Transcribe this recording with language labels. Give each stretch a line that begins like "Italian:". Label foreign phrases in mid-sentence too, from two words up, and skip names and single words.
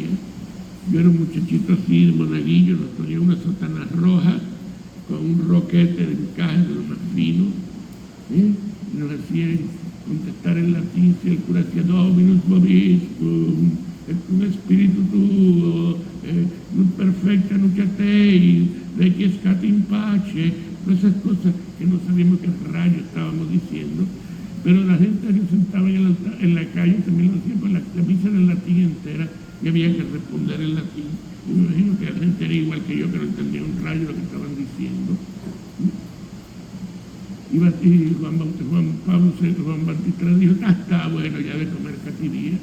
Spanish: Yo era un muchachito así de monaguillo, nos ponía una sotana roja con un roquete de encaje de lo más fino, y nos hacían contestar en latín, si el cura hacía
Latin: Dominus vobiscum, un espíritu tuo, non perfecta nucatei, requiescat in pace,
Spanish: todas esas cosas que no sabíamos qué rayos estábamos diciendo, pero la gente que sentaba en la calle también lo hacía, pues la misa era en latín entera y había que responder en latín. Y me imagino que la gente era igual que yo, que no entendía un rayo lo que estaban diciendo. Y Juan Bautista dijo, está bueno ya de comer cativía.